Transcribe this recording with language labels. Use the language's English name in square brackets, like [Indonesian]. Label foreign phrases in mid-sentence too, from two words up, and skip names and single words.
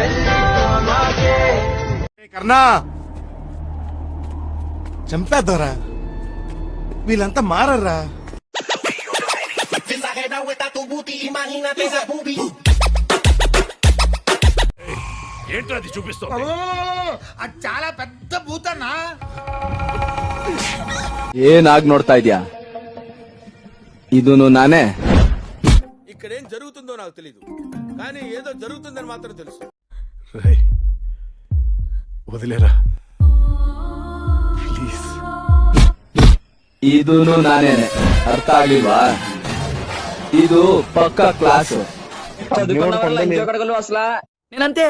[Telugu] కర్ణా చంపేద్దారా, వీళ్ళంతా మారర్రా. ఏంట్రా అది చూపిస్తావు? అది చాలా పెద్ద భూతన్నా. [Kannada] ಏನಾಗ್ ನೋಡ್ತಾ ಇದ್ಯಾ? ಇದು ನಾನೇ. [Telugu] ఇక్కడేం జరుగుతుందో నాకు తెలీదు, కానీ ఏదో జరుగుతుందని మాత్రం తెలుసు. వదిలేరా ప్లీజ్. [Kannada] ಇದು ನಾನೇ. ಅರ್ಥ ಆಗ್ಲಿಲ್ವಾ? ಇದು ಪಕ್ಕ ಕ್ಲಾಸ್. [Telugu] నేనంతే.